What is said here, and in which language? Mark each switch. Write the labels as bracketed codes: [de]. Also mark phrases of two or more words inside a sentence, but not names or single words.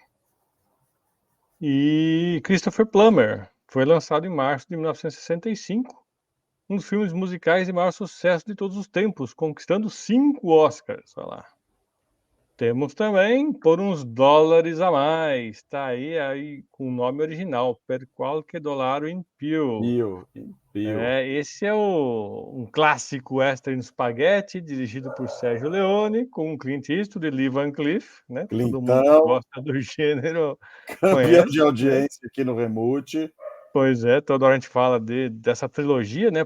[pt] E Christopher Plummer, foi lançado em março de 1965, um dos filmes musicais de maior sucesso de todos os tempos, conquistando 5 Oscars. Olha lá. Temos também Por uns Dólares a Mais. Tá aí com o nome original, Per qualche dollaro in più. Pio. Esse é um clássico western spaghetti, dirigido por Sergio Leone, com Clint Eastwood e Lee Van Cleef, né? Todo mundo que Clintão, gosta do gênero campeão conhece, de né? audiência aqui no Remute. Pois é, toda hora a gente fala dessa trilogia, né?